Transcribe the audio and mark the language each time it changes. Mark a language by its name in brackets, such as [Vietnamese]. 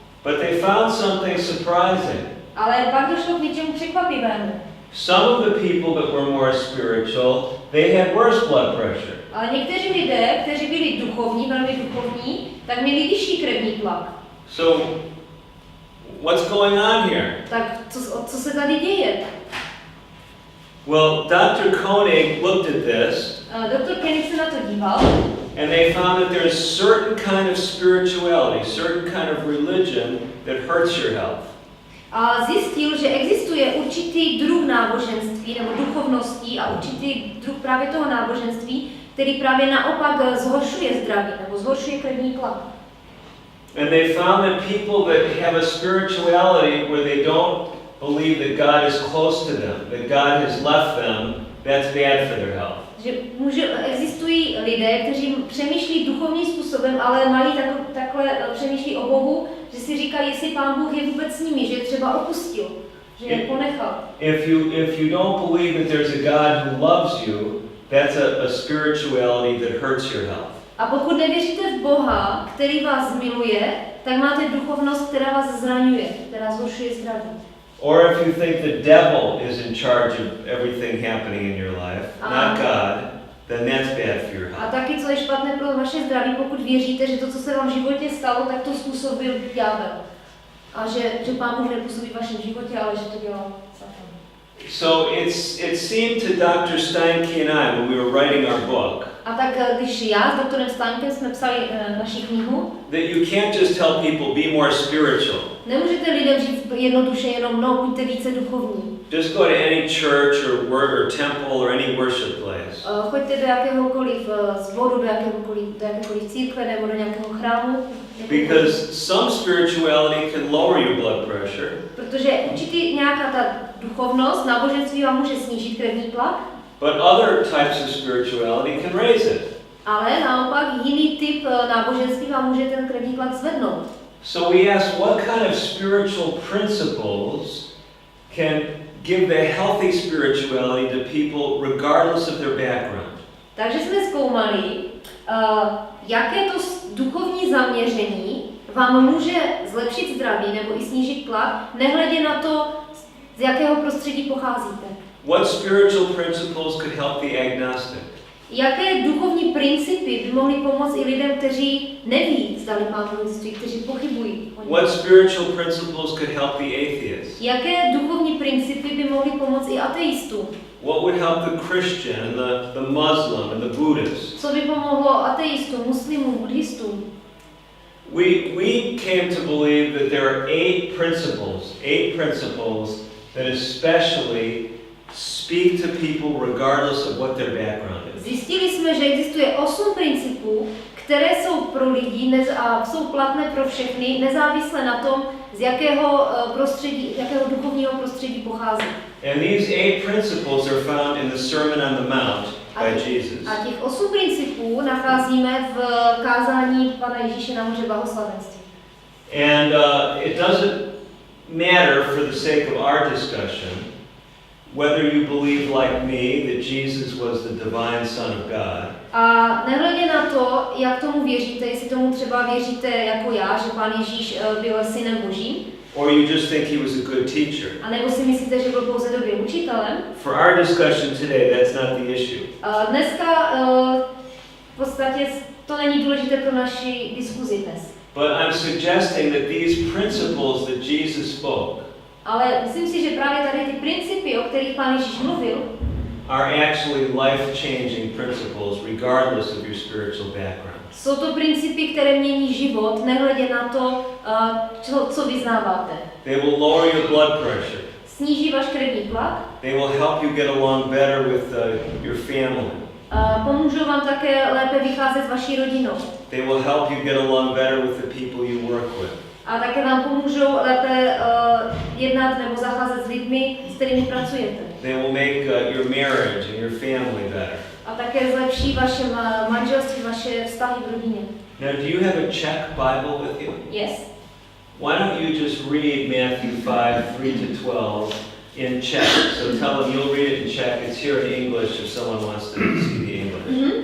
[English] But they found something surprising. [Czech] Ale pak došlo k něčemu překvapivému. [English] Some of the people that were more spiritual they had worse blood pressure. [Czech] Ale někteří lidé, kteří byli duchovní, velmi duchovní, tak měli vyšší krevní tlak. [English] So, what's going on here? [Czech] Tak co se tady děje? [English] Well, Dr. Koenig looked at this, [Czech] Doktor Koenig se na to díval [English] and they found that there's certain kind of spirituality, certain kind of religion that hurts your health. [Czech] a zjistil, že existuje určitý druh náboženství nebo duchovností a určitý druh právě toho náboženství, který právě naopak zhoršuje zdraví nebo zhoršuje krevní tlak. [English] And they found that people that have a spirituality where they don't believe that God is close to them, that God has left them, that's bad for their health. [Czech] Že existují lidé, kteří přemýšlí duchovním způsobem, ale mají takhle přemýšlí o Bohu, že si říkají, jestli Pán Bůh je vůbec s nimi, že je třeba opustil, že je ponechal. [English] If you don't believe that there's a God who loves you, that's a spirituality that hurts your health. [Czech] A pokud nevěříte v Boha, který vás miluje, tak máte duchovnost, která vás zraňuje, která zhoršuje zdraví. [English] Or if you think the devil is in charge of everything happening in your life, not God, then that's bad for your [Czech] A [English] health. [Czech] taky, co je špatné pro vaše zdraví, pokud věříte, že to, co se vám v životě stalo, tak to způsobil ďábel. A že Pán Bůh nepůsobí v vašem životě, ale že to dělal Satan. [English] So it seemed to Dr. Steinke and I, when we were writing our book, [Czech] A tak když já s doktorem Steinkem jsme psali naši knihu, [English] that you can't just tell people, be more spiritual. [Czech] nemůžete lidem říct jednoduše jenom, no, buďte více duchovní. [English] Just go to any church or temple or any worship place. [Czech] Choďte do jakéhokoliv sboru, do jakékoliv církve nebo do nějakého chrámu. [English] Because some spirituality can lower your blood pressure. [Czech] Protože určitě nějaká ta duchovnost, náboženství vám může snížit krevní tlak, [English] But other types of spirituality can raise it. [Czech] ale naopak jiný typ náboženství vám může ten krevní tlak zvednout. [English] So we ask, what kind of spiritual principles can give the healthy spirituality to people regardless of their background? [Czech] Takže jsme zkoumali, jaké to duchovní zaměření vám může zlepšit zdraví nebo i snížit tlak, nehledě na to, z jakého prostředí pocházíte. [English] What spiritual principles could help the agnostic? [Czech] Jaké duchovní principy by mohly pomoct i lidem, kteří neví, zdali Pán Bůh existuje, kteří pochybují o něm? [English] What spiritual principles could help the atheist? [Czech] Jaké duchovní principy by mohly pomoct i ateistům? [English] What would help the Christian and the Muslim and the Buddhist? [Czech] Co by pomohlo ateistům, muslimům, buddhistům? [English] We came to believe that there are eight principles that especially speak to people regardless of what their background is. [Czech] Zjistili jsme, že existuje 8 principů, které jsou pro lidi a jsou platné pro všechny, nezávisle na tom, z jakého duchovního prostředí pochází. [English] And these 8 principles are found in the Sermon on the Mount by Jesus. [Czech] A těch 8 principů nacházíme v kázání Pana Ježíše na hoře blahoslavenství. [English] And it doesn't matter for the sake of our discussion whether you believe like me that Jesus was the divine Son of God. [Czech] A nehledě na to, jak tomu věříte, jestli tomu třeba věříte jako já, že Pán Ježíš byl synem Božím, [English] or you just think he was a good teacher. [Czech] a nebo si myslíte, že byl pouze dobrým učitelem. [English] For our discussion today, that's not the issue. [Czech] Dneska v podstatě to není důležité pro naši diskuzi dnes. [English] But I'm suggesting that these principles that Jesus spoke [Czech] Ale myslím si, že právě tady ty principy, o kterých Pán Ježíš mluvil, [English] are actually life-changing principles regardless of your spiritual background. [Czech] jsou to principy, které mění život, nehledě na to, co vyznáváte. [English] They will lower your blood pressure. [Czech] Sníží váš krevní tlak. [English] They will help you get along better with your family. [Czech] Pomůžou vám také lépe vycházet s vaší rodinou. [English] They will help you get along better with the people you work with. [Czech] A také vám pomůžou lépe jednat nebo zacházet s lidmi, s kterými pracujete. [English] They will make your marriage and your family better. [Czech] A také zlepší vaše manželství, vaše vztahy v rodině. [English] Now, do you have a Czech Bible with you? Yes. Why don't you just read Matthew 5:3-12 in Czech? So tell them you'll read it in Czech. It's here in English if someone wants to see the English.